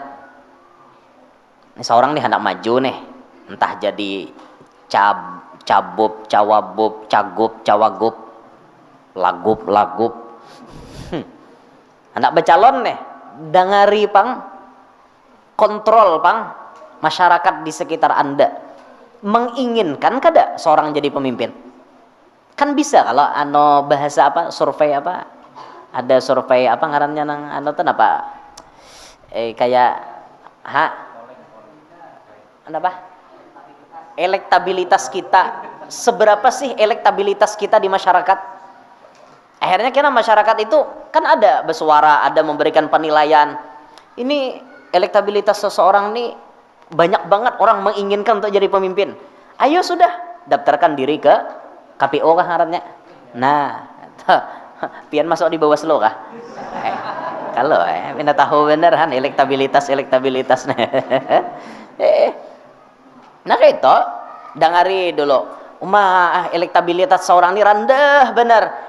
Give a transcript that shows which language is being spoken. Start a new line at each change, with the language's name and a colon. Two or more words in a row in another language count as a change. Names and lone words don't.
Banjar: Ini seorang nih hendak maju nih, entah jadi cabub, cawabub, cagup, cawagub, lagup. Hendak bercalon nih, dengari pang, kontrol pang masyarakat di sekitar Anda. Menginginkan kada seorang jadi pemimpin? Kan bisa kalau bahasa apa, survei apa, ada survei apa ngarannya nang apa, kayak apa, elektabilitas kita, seberapa sih elektabilitas kita di masyarakat?
Indonesian: Akhirnya kira masyarakat itu kan ada bersuara, ada memberikan penilaian. Ini elektabilitas seseorang nih banyak banget orang menginginkan untuk jadi pemimpin.
Banjar: Ayo sudah, daftarkan diri ke KPO kah ngarannya. Nah, pian masuk di Bawaslu kah? Kalau pindah tahu bener kan elektabilitas. Nah kayak itu, dengari dulu. Elektabilitas seorang ini rendah bener.